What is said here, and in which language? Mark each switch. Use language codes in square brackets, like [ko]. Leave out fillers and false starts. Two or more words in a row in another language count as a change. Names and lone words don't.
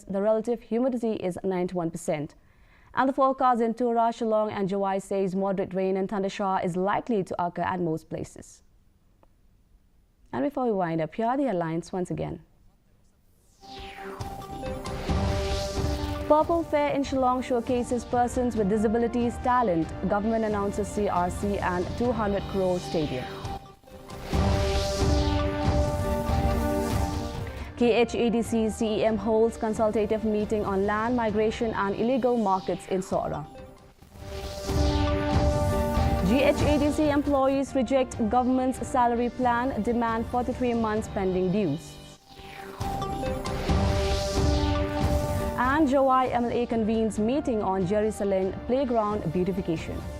[en] The relative humidity is 91%. And the forecast in Tura, Shillong and Jawai says moderate rain and thundershower is likely to occur at most places. And before we wind up, here are the headlines once again. Purple Fair in Shillong showcases persons with disabilities talent. Government announces CRC and 200 crore stadium. KHADC CEM holds consultative meeting on land migration and illegal markets in Sora. GHADC employees reject government's salary plan, demand 43 months pending dues. And Jawai MLA convenes meeting on Jerusalem playground beautification.